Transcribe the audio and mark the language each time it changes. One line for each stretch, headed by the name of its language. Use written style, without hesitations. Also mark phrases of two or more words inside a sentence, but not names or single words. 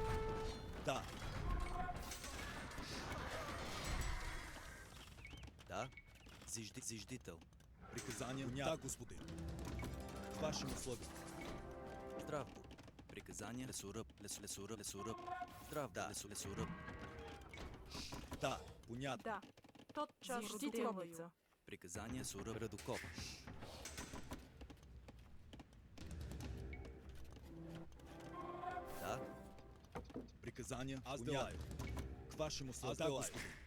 Russian: Да. Да. Зиждител. Приказания. Да, господин. К вашим услугам. Здрав будь. Приказания. Лесоръб. Лесоръб. Здрав. Да. Лесоръб. Да, понятно. Да. Тотчас зиждителница. Приказания. Лесоръб. Редокоп. Да. Приказания. Аз делаю. К вашим услугам. Да, господин.